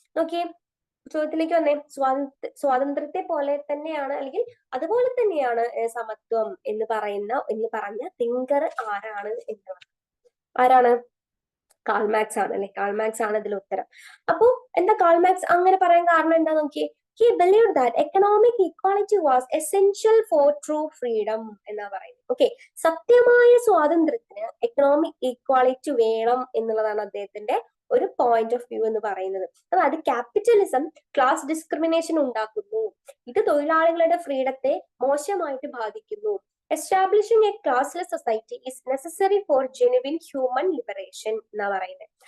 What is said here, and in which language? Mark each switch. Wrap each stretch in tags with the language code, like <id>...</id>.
<ml>നോക്കിയേ, ചോദ്യത്തിലേക്ക് വന്നേ. സ്വാതന്ത്ര്യത്തെ പോലെ തന്നെയാണ് അല്ലെങ്കിൽ അതുപോലെ തന്നെയാണ് സമത്വം എന്ന് പറഞ്ഞ തിങ്കർ ആരാണ് എന്നുള്ളത്. ആരാണ്? കാൾ മാർക്സ് ആണ്, അല്ലെ? കാൾ മാർക്സ് ആണ് ഇതിൽ ഉത്തരം. അപ്പോ എന്താ കാൾ മാർക്സ് അങ്ങനെ പറയാൻ കാരണം എന്താ നോക്കിയേ.</ml> <en>He believed that economic equality was essential for true freedom</en> <ml>എന്നാ പറയുന്നത്. ഓക്കെ, സത്യമായ സ്വാതന്ത്ര്യത്തിന് എക്കണോമിക് ഈക്വാളിറ്റി വേണം എന്നുള്ളതാണ് അദ്ദേഹത്തിന്റെ ഒരു പോയിന്റ് ഓഫ് വ്യൂ എന്ന് പറയുന്നത്. അതായത് ക്യാപിറ്റലിസം ക്ലാസ് ഡിസ്ക്രിമിനേഷൻ ഉണ്ടാക്കുന്നു, ഇത് തൊഴിലാളികളുടെ ഫ്രീഡത്തെ മോശമായിട്ട് ബാധിക്കുന്നു.</ml> <en>establishing a classless society is necessary for genuine human liberation</en> <ml>എന്നാ പറയുന്നത്.</ml>